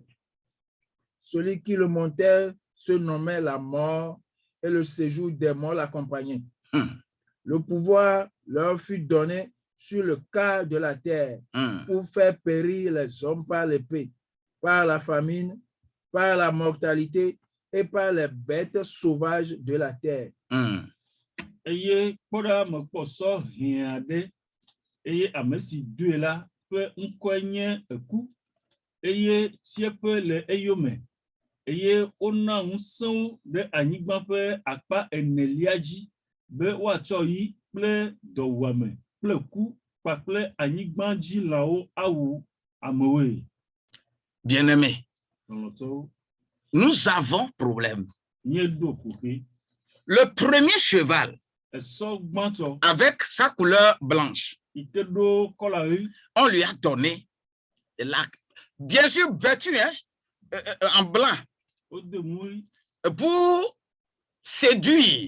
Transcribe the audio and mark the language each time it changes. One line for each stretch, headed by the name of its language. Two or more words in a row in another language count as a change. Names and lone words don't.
French: Celui qui le montait se nommait la mort et le séjour des morts l'accompagnait. Le pouvoir leur fut donné sur le quart de la terre pour faire périr les hommes par l'épée, par la famine, par la mortalité et par les bêtes sauvages de la terre.
Ewe: Eye kpɔɖa me kpɔsɔ hiãɖe eye ame si doe la ƒe ŋkɔe nye eku eye tieƒe le eyome eye wona ŋusẽwo ɖe anyigba ƒe akpa enelia dzi be woatsɔ yi kple dɔwuame kple ku kpakple anyigba dzilawo awu amewoe.
French: Bien-aimés, nous avons problème. Le premier cheval, avec sa couleur blanche, on lui a donné l'arc. Bien sûr, vêtu en blanc, pour séduire.